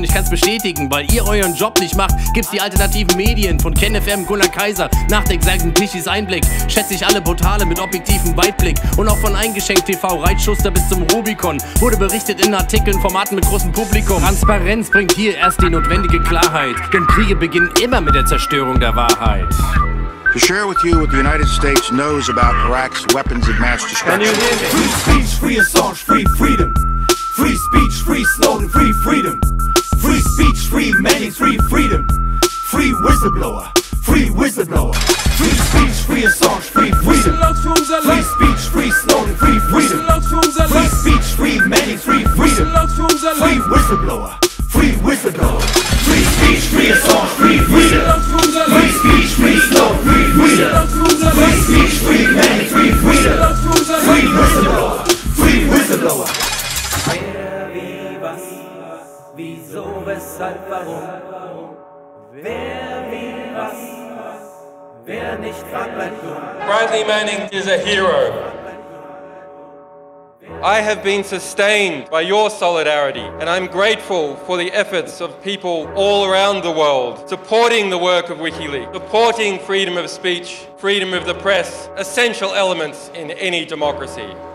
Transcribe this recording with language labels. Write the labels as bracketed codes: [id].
[de] Ich kann's bestätigen, weil ihr euren Job nicht macht. Gibt's die alternativen Medien von KenFM, Gunnar Kaiser, Nachdenkseiten, Tischis Einblick. Schätze ich alle Portale mit objektivem Weitblick und auch von Eingeschenkt TV, Reitschuster bis zum Rubicon. Wurde berichtet in Artikeln, Formaten mit großem Publikum. Transparenz bringt hier erst die notwendige Klarheit, denn Kriege beginnen immer mit der Zerstörung der Wahrheit. [en] To share with you what the United States knows about Iraq's weapons of mass destruction. Free speech, free Assange, free freedom. Free speech, free Snowden, free freedom. Free speech, free Manning, free freedom. Free whistleblower, free whistleblower. Free speech, free Assange, free freedom. Free speech, free Snowden, free freedom. Free speech, free Manning, free freedom. Free whistleblower, free whistleblower. Free speech, free Assange, free freedom. Free speech, free Snowden, free freedom. Free speech, free Manning, free freedom. Free whistleblower, free whistleblower. [de] Wer, wie, was, wieso, weshalb, warum? Wer, wie, was, wer nicht fragt, bleibt dumm. [en] Bradley Manning is a hero. I have been sustained by your solidarity, and I'm grateful for the efforts of people all around the world supporting the work of WikiLeaks, supporting freedom of speech, freedom of the press, essential elements in any democracy.